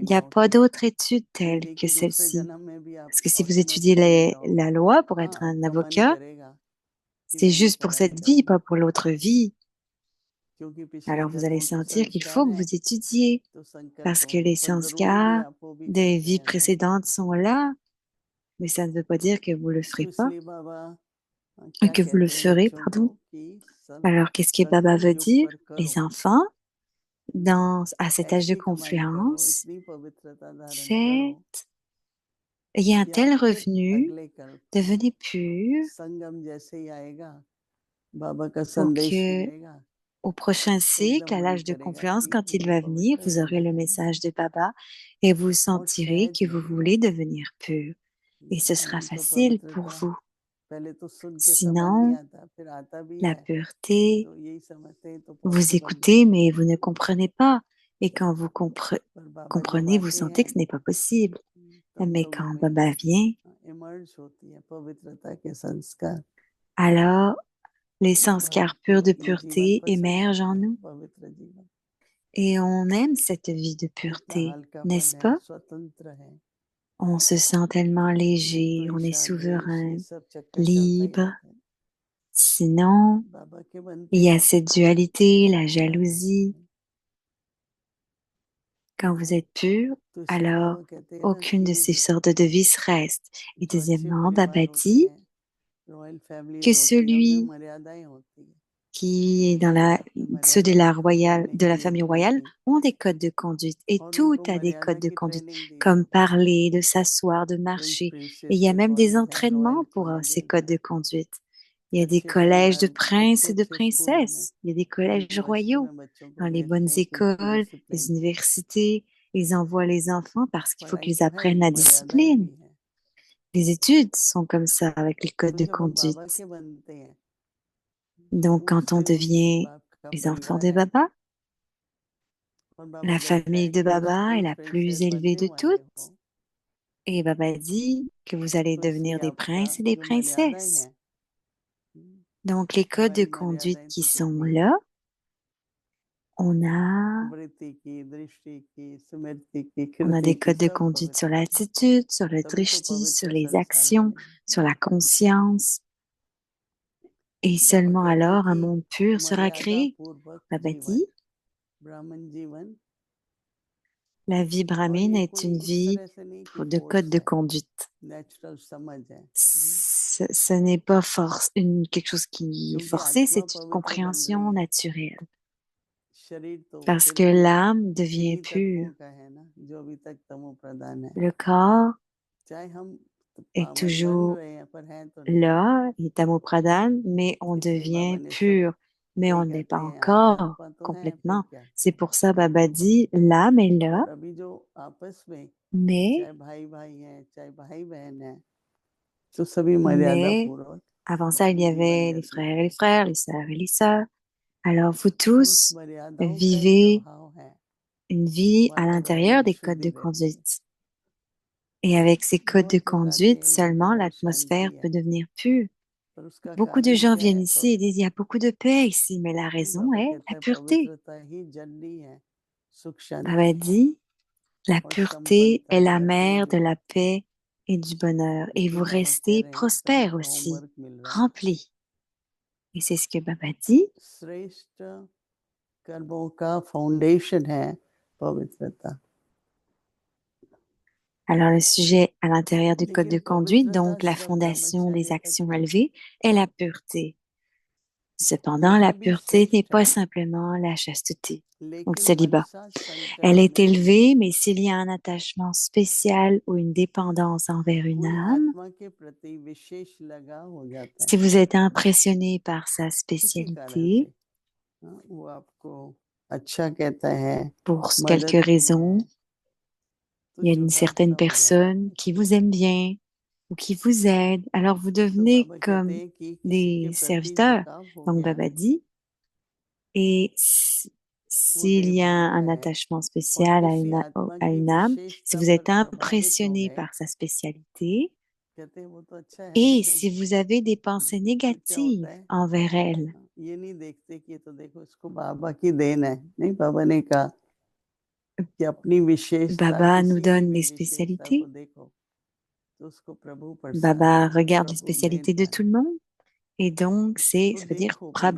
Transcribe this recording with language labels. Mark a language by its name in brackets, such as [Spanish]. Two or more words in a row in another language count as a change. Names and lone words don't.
[French] Il n'y a [Hindi] लॉ [French] pas [Hindi] की, [French] d'autre étude telle [Hindi] ये [French] que [Hindi] कि दूसरे [French] celle-ci. [Hindi] जन्म में भी आप [French] Parce que si vous étudiez [English] automatically law, [French] la loi pour [Hindi] हाँ [French] être un [Hindi] आपका मन [French] avocat, [Hindi] करेगा कि [French] c'est [Hindi] मैं ये [French] juste pour [Hindi] पढ़ाई [French] cette vie, [Hindi] करूं, [French] pas pour l'autre vie. [Hindi] क्योंकि पिछले [French] Alors vous allez [Hindi] जन्मों के [French] sentir qu'il faut [Hindi] संस्कार [French] que [Hindi] हैं, [French] vous étudiez [Hindi] तो [French] parce [Hindi] संकल्प [French] que les [Hindi] पर जरूरी भी [French] sanskars [Hindi] आप वो भी [French] des [Hindi] करते [French] vies [Hindi] हैं भाई। [French] précédentes sont là, mais ça ne veut pas dire que vous le [Hindi] तो [French] ferez pas, [Hindi] इसलिए बाबा क्या [French] que vous le [Hindi] कहते हैं [French] ferez, [Hindi] बच्चों को [French] pardon. [Hindi] कि [French] Alors qu'est-ce que Baba [Hindi] संगम [French] veut [Hindi] युग [French] dire? [Hindi] पर करो, [French] Les enfants, à cet âge de [Hindi] ऐसी कमाई करो, [French] confluence, [Hindi] इतनी पवित्रता धारण करो [French] faites, ayez un [Hindi] कि [French] tel [Hindi] आप फिर [French] revenu, [Hindi] अगले कल्प में [French] devenez pur [Hindi] संगम जैसे ही आएगा, बाबा का [French] pour [Hindi] संदेश [French] que [Hindi] मिलेगा, [French] au prochain cycle, [Hindi] एकदम [French] à [Hindi] मन [French] l'âge de [Hindi] करेगा [French] confluence, [Hindi] कि [French] quand il [Hindi] मुझे [French] va venir, [Hindi] पवित्र [French] vous aurez [Hindi] रहना [French] le [Hindi] है [French] message de Baba et vous [Hindi] और [French] sentirez [Hindi] सहज [French] que vous [Hindi] लगेगा। [French] voulez devenir pur. Et ce sera [Hindi] नहीं तो [French] facile pour [Hindi] पवित्रता [French] vous. [Hindi] पहले तो सुन के समझ नहीं [French] Sinon, [Hindi] आता, फिर आता भी [French] la [Hindi] है [French] pureté, [Hindi] तो यही समझते हैं तो [French] vous [Hindi] पॉसिबल नहीं [French] écoutez, [Hindi] है। [French] mais vous ne comprenez pas. Et quand vous [Hindi] पर बाबा जब [French] comprenez, vous [Hindi] आते [French] sentez [Hindi] हैं [French] que ce n'est pas possible. [Hindi] तब [French] Mais [Hindi] लोगों [French] quand [Hindi] में [French] Baba vient, [Hindi] इमर्ज होती है पवित्रता के संस्कार, [French] alors les [Hindi] और बाबा [French] sanskars purs [Hindi] को [French] de [Hindi] ये जीवन [French] pureté [Hindi] पसंद [French] émergent [Hindi] आता [French] en [Hindi] है, [French] nous. [Hindi] पवित्र जीवन, [French] Et on aime cette vie de [Hindi] कितना [French] pureté, [Hindi] हल्कापन [French] n'est-ce [Hindi] है, [French] pas? [Hindi] स्वतंत्र है, [French] On se sent tellement [Hindi] नहीं तो [French] léger, on est [Hindi] ईर्ष्या द्वेष ये [French] souverain, [Hindi] सब चक्कर चलता ही [French] libre. [Hindi] रहता है। [French] Sinon, [Hindi] बाबा के बनते [French] il y a [Hindi] हैं [French] cette [Hindi] तो [French] dualité, la [Hindi] सब चला जाता [French] jalousie. [Hindi] है। [French] Quand vous êtes pur, [Hindi] तो इसलिए [French] alors [Hindi] बाबा कहते हैं ना [French] aucune de ces [Hindi] कि [French] sortes de vices reste. Et [Hindi] जो अच्छे [French] deuxièmement, [Hindi] परिवार [French] Baba [Hindi] होते [French] dit [Hindi] हैं, रॉयल [French] que [Hindi] फैमिलीज होती हैं, उनमें [French] celui [Hindi] मर्यादाएं होती है, [French] qui est [Hindi] आपने [French] ceux [Hindi] मर्यादा की [French] de la [Hindi] ट्रेनिंग [French] famille [Hindi] दी [French] royale [Hindi] थी [French] ont des codes de conduite et [Hindi] और [French] tout [Hindi] उनको [French] a des codes [Hindi] मर्यादा [French] de [Hindi] की [French] conduite, [Hindi] ट्रेनिंग दी [French] comme [Hindi] जाती है। [French] parler, de s'asseoir, de [Hindi] प्रिंस [French] marcher. Et il y a [Hindi] प्रिंसेस [French] même des [Hindi] कॉलेज है, रॉयल [French] entraînements pour ces [Hindi] कॉलेजेस [French] codes [Hindi] हैं, [French] de conduite. Il y a des [Hindi] अच्छे [French] collèges de [Hindi] परिवार [French] princes [Hindi] अच्छे [French] et de [Hindi] अच्छे स्कूलों में [French] princesses. Il y a des collèges [Hindi] यूनिवर्सिटी [French] royaux [Hindi] में बच्चों को [French] dans les bonnes [Hindi] भेजते हैं कि [French] écoles, les [Hindi] डिसिप्लिन, [French] universités. Ils envoient les enfants parce qu'il faut [Hindi] पढ़ाई [French] qu'ils [Hindi] तो है [French] apprennent [Hindi] ही, [French] la [Hindi] मर्यादाएं [French] discipline. [Hindi] भी हैं। [French] Les études sont comme ça avec les codes [Hindi] तो [French] de [Hindi] जब हम बाबा [French] conduite. [Hindi] के बनते हैं [French] Donc, [Hindi] तो [French] quand on [Hindi] ऊंचे [French] devient [Hindi] बाप का [French] les enfants [Hindi] परिवार [French] de [Hindi] है [French] Baba, [Hindi] और बाबा [French] la [Hindi] कहता [French] famille [Hindi] है [French] de [Hindi] कि जब [French] Baba est [Hindi] प्रिंस [French] la plus [Hindi] प्रिंसेस [French] élevée [Hindi] बनने [French] de [Hindi] वाले [French] toutes. [Hindi] हो [French] Et Baba dit que vous allez [Hindi] तो इसलिए [French] devenir des [Hindi] आपका [French] princes et des [Hindi] जो मर्यादाएं [French] princesses. [Hindi] हैं, [French] Donc, les codes de [Hindi] हमारी [French] conduite [Hindi] मर्यादाएं [French] qui [Hindi] कुछ [French] sont [Hindi] होती हैं, [French] là, on a, [Hindi] वृत्ति की, दृष्टि की, स्मृति की, [French] on a [Hindi] कीर्ति [French] des [Hindi] की, [French] codes de [Hindi] सब [French] conduite sur [Hindi] पवित्र हैं, [French] l'attitude, sur le [Hindi] तभी तो [French] drishti, sur [Hindi] पवित्र [French] les [Hindi] संसार [French] actions, [Hindi] बनेगा। [French] sur la conscience. Et [Hindi] बाबा [French] seulement [Hindi] कहते हैं [French] alors un [Hindi] कि [French] monde pur sera [Hindi] मर्यादा [French] créé. [Hindi] पूर्वक [French] Baba [Hindi] जीवन, [French] dit, [Hindi] ब्राह्मण जीवन, [French] la vie [Hindi] और [French] brahmine [Hindi] ये [French] est [Hindi] कोई [French] une [Hindi] इस [French] vie [Hindi] तरह से नहीं कि [French] de code [Hindi] फोर्स [French] de [Hindi] है, [French] conduite. [Hindi] नेचुरल समझ है, [French] Ce n'est pas quelque chose qui est [Hindi] क्योंकि [French] forcé, [Hindi] आत्मा [French] c'est une [Hindi] पवित्र बन रही [French] compréhension [Hindi] है, [French] naturelle. [Hindi] शरीर तो [French] Parce [Hindi] फिर [French] que [Hindi] भी [French] l'âme devient [Hindi] इन्हीं [French] pure. [Hindi] तत्वों का है ना जो अभी तक तमो प्रधान है, [French] Le corps [Hindi] चाहे हम [French] est [Hindi] पावन बन [French] toujours [Hindi] रहे हैं पर हैं तो नहीं, [French] là, il est amopradane, mais on [Hindi] इसलिए बाबा [French] devient [Hindi] ने सब [French] pur. Mais [Hindi] यही [French] on n'est pas [Hindi] कहते हैं, आप [French] encore [Hindi] आत्मा तो हैं फिर [French] complètement. [Hindi] क्या, [French] C'est pour ça, Baba dit, l'âme est là, [Hindi] और अभी जो आपस में [French] mais, [Hindi] चाहे भाई भाई हैं, चाहे भाई बहन हैं, तो सभी मर्यादा [French] mais, [Hindi] पूर्वक [French] avant ça, il [Hindi] अपनी [French] y [Hindi] जीवन [French] avait [Hindi] व्यतीत [French] les [Hindi] करते [French] frères, [Hindi] हैं [French] les sœurs et les sœurs. Alors, vous [Hindi] और उस [French] tous [Hindi] मर्यादाओं का ही [French] vivez [Hindi] प्रभाव है, [French] une vie à [Hindi] वातावरण [French] l'intérieur [Hindi] में [French] des codes [Hindi] शुद्धि [French] de [Hindi] रहती है, [French] conduite. Et avec ces codes de [Hindi] बहुत लोग आते [French] conduite, [Hindi] हैं यहाँ तो [French] seulement [Hindi] बहुत [French] l'atmosphère [Hindi] शांति [French] peut [Hindi] है, [French] devenir pure. [Hindi] पर उसका [French] Beaucoup de [Hindi] कारण [French] gens [Hindi] क्या [French] viennent [Hindi] है, [French] ici et disent, il y a beaucoup de paix ici, mais la [Hindi] नहीं, [French] raison [Hindi] बाबा [French] est [Hindi] कहता [French] la [Hindi] है [French] pureté. [Hindi] पवित्रता ही जननी है सुख [French] Baba [Hindi] शांति की, [French] dit, la [Hindi] और [French] pureté [Hindi] संपन्नता [French] est la [Hindi] भरपूर [French] mère de [Hindi] जीवन, [French] la paix et du bonheur. Et [Hindi] इसलिए [French] vous [Hindi] बाबा कह [French] restez [Hindi] रहे हैं सभी [French] prospère [Hindi] को [French] aussi, [Hindi] होमवर्क मिल रहा है, [French] rempli. Et c'est ce que Baba dit. [Hindi] श्रेष्ठ कर्मों का फाउंडेशन है पवित्रता, [French] Alors, le sujet à l'intérieur du code de [Hindi] लेकिन [French] conduite, [Hindi] पवित्रता [French] donc la [Hindi] श्रद्धा [French] fondation des [Hindi] मच्छर्य तक [French] actions [Hindi] है, [French] élevées, est la pureté. Cependant, la [Hindi] यही भी [French] pureté n'est [Hindi] श्रेष्ठ [French] pas [Hindi] है, [French] simplement la chasteté ou le [Hindi] लेकिन [French] célibat. [Hindi] मनसा [French] Elle [Hindi] संकल्प [French] est [Hindi] में [French] élevée, mais s'il y a un attachement spécial ou une dépendance envers une [Hindi] कोई [French] âme, [Hindi] आत्मा के प्रति विशेष लगाव हो जाता [French] si [Hindi] है, [French] vous êtes impressionné par sa [Hindi] किसी कारण [French] spécialité, [Hindi] से, हाँ, वो आपको अच्छा कहता है, [French] pour [Hindi] मदद [French] quelques [Hindi] की [French] raisons, [Hindi] है, तो [French] il y a une [Hindi] जुड़ाव सा [French] certaine [Hindi] हो जाता [French] personne [Hindi] है, [French] qui vous aime bien, ou qui vous aident. Alors vous [Hindi] तो [French] devenez [Hindi] बाबा कहते [French] comme [Hindi] हैं कि किसी के [French] des [Hindi] प्रति [French] serviteurs. [Hindi] झुकाव हो [French] Donc [Hindi] गया [French] Baba dit, et [Hindi] वो [French] s'il [Hindi] देह [French] y a [Hindi] बनता [French] un [Hindi] है [French] attachement [Hindi] और [French] spécial [Hindi] किसी आत्मा [French] à [Hindi] की [French] une âme, si [Hindi] विशेषता [French] vous [Hindi] पर [French] êtes [Hindi] प्रभावित हो [French] impressionné [Hindi] गए [French] par sa spécialité, [Hindi] कहते हैं वो तो अच्छा है [French] et [Hindi] लेकिन [French] si vous avez des pensées [Hindi] फिर क्या होता [French] négatives [Hindi] है [French] envers elle, [Hindi] ये नहीं देखते कि ये तो देखो इसको बाबा की देन है नहीं बाबा ने कहा कि अपनी विशेषता [French] Baba nous [Hindi] किसी की [French] donne [Hindi] भी [French] les [Hindi] विशेषता को [French] spécialités. [Hindi] देखो तो उसको प्रभु प्रसाद [French] Baba [Hindi] है [French] regarde les [Hindi] प्रभु [French] spécialités [Hindi] भेंट [French] de [Hindi] है [French] tout le monde. Et donc, [Hindi] तो [French] ça veut dire [Hindi] देखो भाई